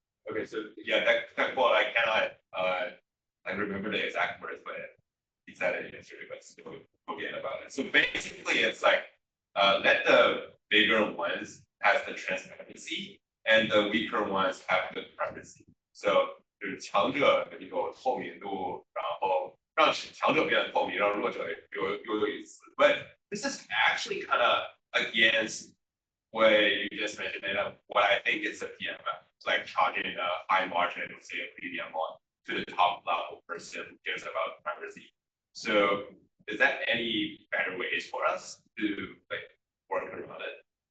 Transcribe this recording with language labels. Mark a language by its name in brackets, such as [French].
[English] Okay, so yeah, that quote I cannot I remember the exact words, but he said it yesterday, but still forget about it. So basically, it's like let the bigger ones have the transparency, and the weaker ones have the privacy. [Chinese] So 就是强者有透明度，然后让强者变得透明，让弱者有隐私。 [English] But this is actually kind of against what you just mentioned, and what I think is a PMF, like charging a high margin, say a premium on to the top level person who cares about privacy. So is that any better ways for us to like work around it?